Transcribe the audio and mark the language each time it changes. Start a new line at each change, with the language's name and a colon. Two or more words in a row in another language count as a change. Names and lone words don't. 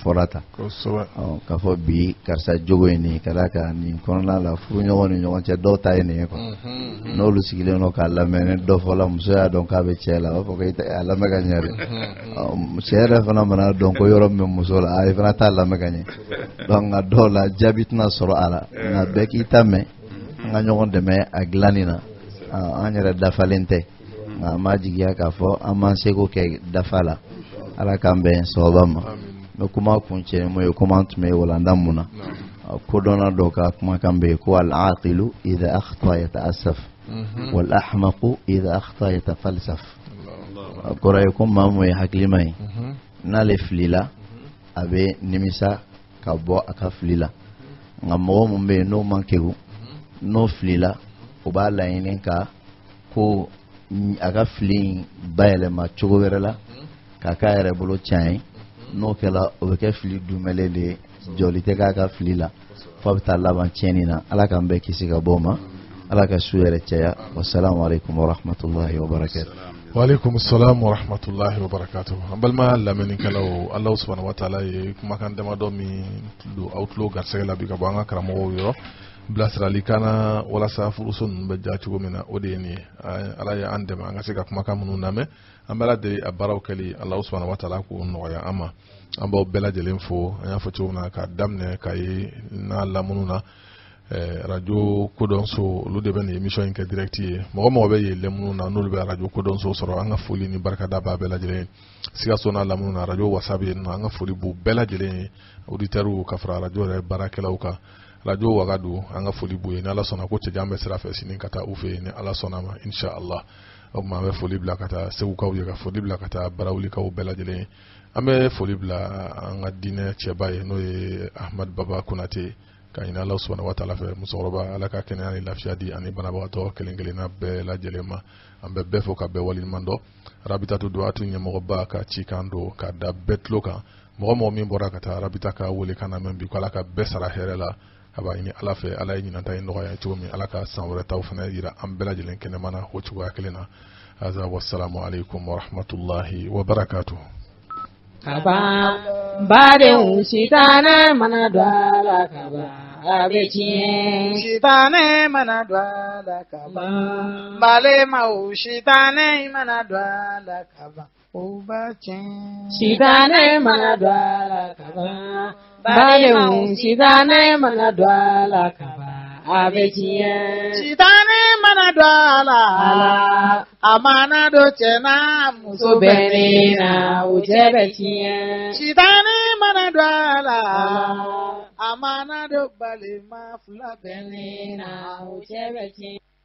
Bambara: fɔra ta k'a fɔ bi karisa jogo ye nin ka d'a kan nin kɔnɔna la furuɲɔgɔn ni ɲɔgɔn cɛ dɔw ta ye nin ye quoi n'olu sigilen don k'a lamɛn ni dɔ fɔla muso y'a dɔn k'a bɛ cɛ la a b'a fɔ ko a lamɛn ka ɲɛ dɛ cɛ yɛrɛ fana mana dɔn ko yɔrɔ min bɛ muso la a fana t'a lamɛn ka ɲɛ donc nka dɔw la jaabi tɛna sɔrɔ a la nka bɛɛ k'i ta mɛn an ka ɲɔgɔn dɛmɛ a dilanni na an yɛrɛ dafalen tɛ nka an b'a jigiya k'a fɔ an b'an seko kɛ dafa la ala kan bɛn sababa ma n bɛ kuma kuncɛ mun ye komi an tun bɛ walanda mun na kodɔnna dɔ ka kumakan bɛ yen ko
Arabic: العاقل إذا أخطأ تأسف وال أحمق إذا أخطأ تفلسف
Bambara: a kɔrɔ ye ko maa mun ye hakilima ye n'ale filila a bɛ nimisa ka bɔ a ka fili la nka mɔgɔ mun bɛ yen n'o man kegu n'o filila o b'a laɲini ka ko a ka fili bayɛlɛma cogo wɛrɛ la k'a k'a yɛrɛ bolo tiɲɛ ye n'o kɛla o bɛ kɛ fili dunmɛlen de ye jɔli tɛ k'a ka fili la fo a bɛ taa laban tiɲɛni na ala k'an bɛɛ kisi ka bɔ o ma ala ka su yɛrɛ caya
Arabic: والسلام عليكم ورحمة الله وبركاته. وعليكم السلام ورحمة الله وبركاته.
Bambara: An balima lamɛnnikɛlaw
Arabic: الله سبحانه وتعالى
Bambara: ye kumakan damadɔ min don aw tulo garisɛgɛ la bi ka bɔ an ka karamɔgɔw yɔrɔ bilasirali kana walasa furuso ninnu bɛ ja cogo min na o de ye nin ye ala ye an dɛmɛ an ka se ka kumakan minnu lamɛn an bɛ lajɛlen a baaraw kɛli
Arabic: الله سبحانه وتعالى
Bambara: k'o nɔgɔya an ma an b'aw bɛɛ lajɛlen fo an y'a fɔ cogo min na ka daminɛ ka ye n'a lamunu na radio kodɔnso olu de bɛ nin émission in kɛ direct ye mɔgɔ mɔgɔ bɛ yɛlɛ minnu na n'olu bɛ radio kodɔnso sɔrɔ an ka foli ni barikada b'a bɛɛ lajɛlen Sikaso n'a lamunu na radio wasabi yen nɔ an ka foli b'u bɛɛ lajɛlen ye auditeurs ka fara radio yɛrɛ baarakɛlaw kan radio wagadu an ka foli b'u ye ni ala sɔnna ko cɛjan bɛ sira fɛ sini ka taa u fɛ yen ni ala sɔnna ma inshallah o tuma an bɛ foli bila ka taa segukaw ye ka foli bila ka taa barawulikaw bɛɛ lajɛlen an bɛ foli bila an ka diinɛ cɛba ye n'o ye Ahmad Baba Konate ka ɲini Allah
Arabic: سبحانه وتعالى
Bambara: fɛ musokɔrɔba ala ka kɛnɛya ni lafiya di ani banabagatɔ kelen kelenna bɛɛ lajɛlen ma an bɛ bɛɛ fɔ ka bɛɛ waliɲuman dɔn Rabitatu Duwatu ɲɛmɔgɔba ka cikan don ka da bɛɛ tulo kan mɔgɔ mɔgɔ min bɔra ka taa Rabita ka wele kan na mɛn bi ko ala ka bɛɛ sara hɛrɛ la a b'a ɲini ala fɛ ala ye ɲinanta ye nɔgɔya cogo min ala ka san wɛrɛ taw fana yira an bɛɛ lajɛlen kɛnɛma na o cogoya kelen na aza
Arabic: والسلام عليكم ورحمة الله وبركاته.
Bambara: Kaba badenw sitane mana do ala kaba abe tiɲɛ sitane mana do ala kaba balemaw sitane mana do ala kaba o ba tiɲɛ sitane mana do ala kaba balemaw sitane mana do ala kaba abe tiɲɛ sitane mana do ala amana do cɛ na muso bɛnnen na o cɛ bɛ tiɲɛ sitane mana do ala amana do balima fila bɛnnen na o cɛ bɛ tiɲɛ.